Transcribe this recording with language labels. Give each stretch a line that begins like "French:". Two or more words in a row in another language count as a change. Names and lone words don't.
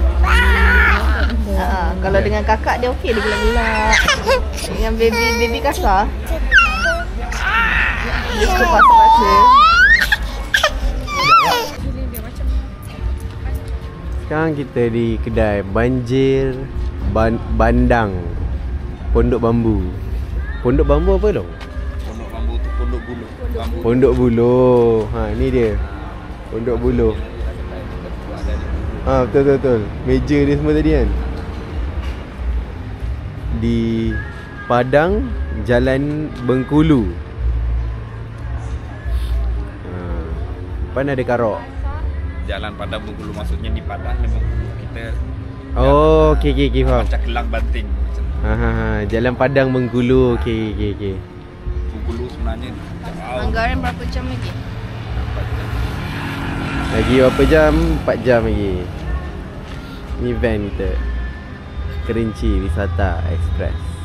Malay: Kalau dengan kakak dia okey, dia gelak-gelak. Dengan baby kasar. Dia suka paksa-paksa. Sekarang kita di kedai Banjir Bandang.
Indonesian: Pondok Bambu. Pondok Bambu apa dong?
Malay: Pondok bambu tu pondok buluh. Bambu. Pondok Buluh. Ni dia. Pondok Buluh. Betul. Meja dia semua tadi kan.
Indonesian: Di Padang, Jalan Bengkulu.
Malay: Depan ada karok.
Indonesian: Jalan Padang Bengkulu, maksudnya di Padang dan Bengkulu kita.
Malay: Oh, okey faham. Macam Kelang Banting macam. Jalan Padang Bengkulu. Okey. Bengkulu sebenarnya Anggaran berapa jam lagi? Lagi berapa jam? 4 jam lagi. Ni van kita. Kerinci Wisata Express.